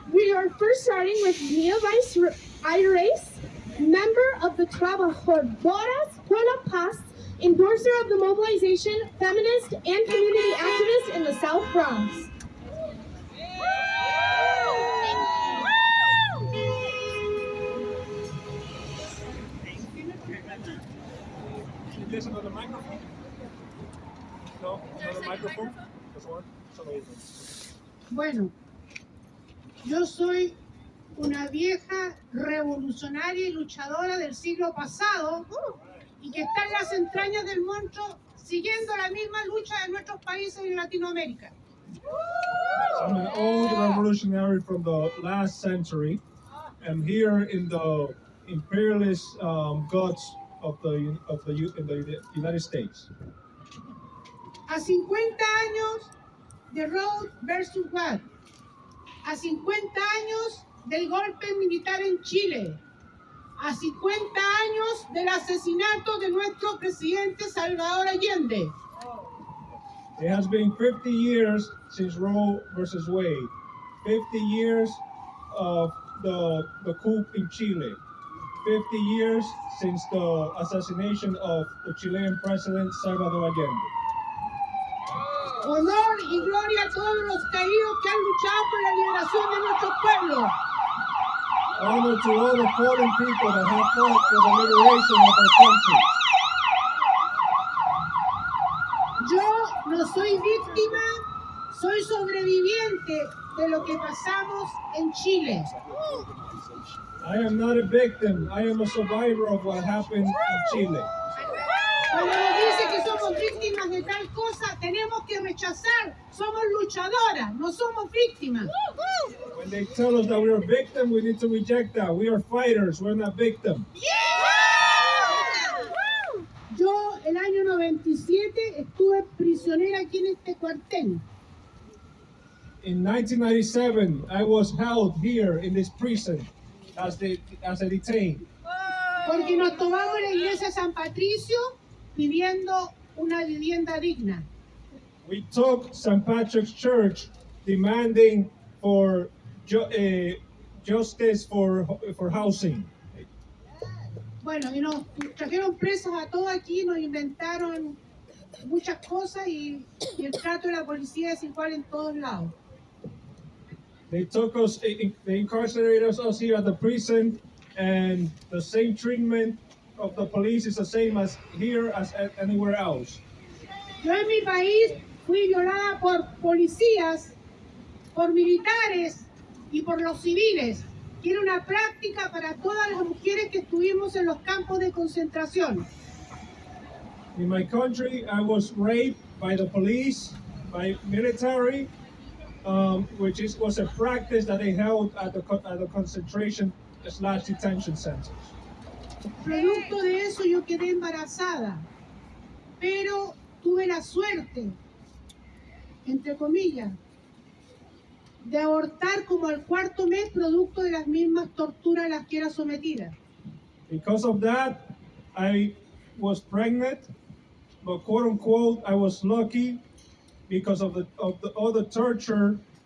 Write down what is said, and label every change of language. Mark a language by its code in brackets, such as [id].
[en] We are first starting with Mia Aires, member of the Trabajadoras por la Paz, endorser of the mobilization, feminist, and community activist in the South Bronx. There's another microphone? No, another microphone? There's one? [es] Bueno, yo soy una vieja revolucionaria y luchadora del siglo pasado y que está en las entrañas del monstruo siguiendo la misma lucha de nuestros países en Latinoamérica. [en] I'm an old revolutionary from the last century. I'm here in the imperialist guts of the United States. [es] A 50 años de Roe versus Wade, a 50 años del golpe militar en Chile, a 50 años del asesinato de nuestro presidente Salvador Allende. [en] It has been 50 years since Roe versus Wade, 50 years of the coup in Chile, 50 years since the assassination of the Chilean president Salvador Allende. [es] Honor y gloria a todos los caídos que han luchado por la liberación de nuestro pueblo. [en] Honor to all the fallen people that have fought for the liberation of our country. [es] Yo no soy víctima, soy sobreviviente de lo que pasamos en Chile. [en] I am not a victim. I am a survivor of what happened in Chile. [es] Cuando nos dice que somos víctimas de tal cosa, tenemos que rechazar. Somos luchadoras, no somos víctimas. [en] When they tell us that we're a victim, we need to reject that. We are fighters. We're not victims. [es] Yo el año 97 estuve prisionera aquí en este cuartel. [en] In 1997, I was held here in this prison as a detained. [es] Porque nos tomamos la iglesia San Patricio pidiendo una vivienda digna. [en] We took St. Patrick's Church demanding for justice for housing. [es] Bueno, y nos trajeron presos a todos aquí, nos inventaron muchas cosas y el trato de la policía es igual en todos lados. [en] They took us, they incarcerated us here at the prison, and the same treatment of the police is the same as here as anywhere else. [es] Yo en mi país fui violada por policías, por militares y por los civiles, que era una práctica para todas las mujeres que estuvimos en los campos de concentración. [en] In my country, I was raped by the police, by military, which was a practice that they held at the concentration/detention centers. [es] Producto de eso yo quedé embarazada, pero tuve la suerte, entre comillas, de abortar como al 4º mes producto de las mismas torturas a las que era sometida. [en] Because of that, I was pregnant, but quote unquote, I was lucky because of all the torture.